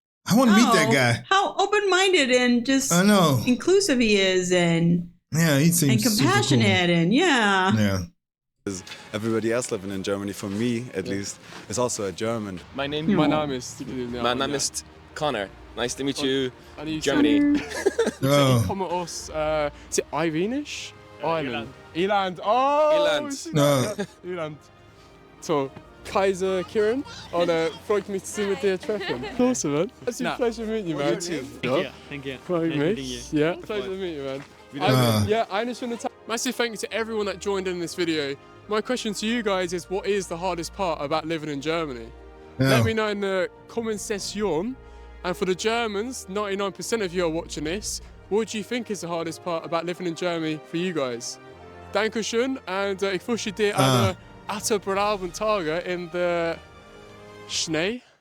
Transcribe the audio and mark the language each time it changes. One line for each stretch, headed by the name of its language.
English: I want to meet that guy. How open-minded and just I know inclusive he is, and he seems and compassionate, cool. and yeah. Everybody else living in Germany, for me at least, is also a German.
German: Mein Name ist
English: Connor. Nice to meet you, and Germany.
German: Ich komme aus,
English: is it Irenish?
German: Ireland. Irland. Oh! Irland.
English: So, Kaiser Kieran.
German: Freut mich, Sie mit dir treffen.
English: Awesome, man. It's a pleasure meeting you, man. You too. Thank you.
German: Freut mich.
English: Yeah, pleasure to meet you, man.
German: Eine schöne Tag.
English: Massive thank you to everyone that joined in this video. My question to you guys is, what is the hardest part about living in Germany? Let me know in the comment section. And for the Germans, 99% of you are watching this. What do you think is the hardest part about living in Germany for you guys?
German: Dankeschön, and ich wünsche dir eine atemberaubene Tage
English: in the
German: Schnee.